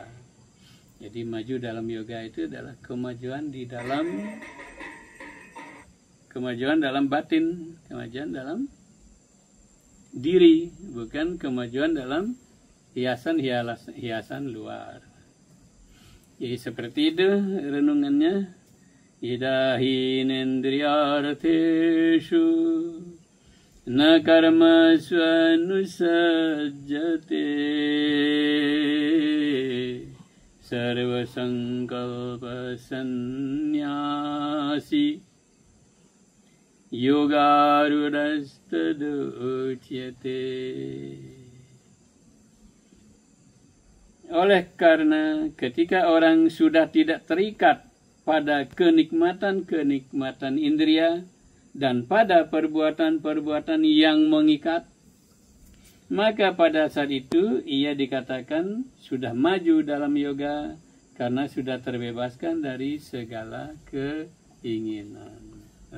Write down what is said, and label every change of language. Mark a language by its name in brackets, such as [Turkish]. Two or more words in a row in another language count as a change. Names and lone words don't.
[Indonesian] Jadi maju dalam yoga itu adalah kemajuan dalam batin, kemajuan dalam diri, bukan kemajuan dalam hiasan luar. Jadi seperti itu renungannya. [Sanskrit] यदाहिनेन्द्रियार्थेषु न कर्म स्वनुषज्जते सर्व संकल्प संन्यासी योगारूढस्तदोच्यते. [Indonesian] Oleh karena ketika orang sudah tidak terikat pada kenikmatan-kenikmatan indria dan pada perbuatan-perbuatan yang mengikat, maka pada saat itu ia dikatakan sudah maju dalam yoga karena sudah terbebaskan dari segala keinginan.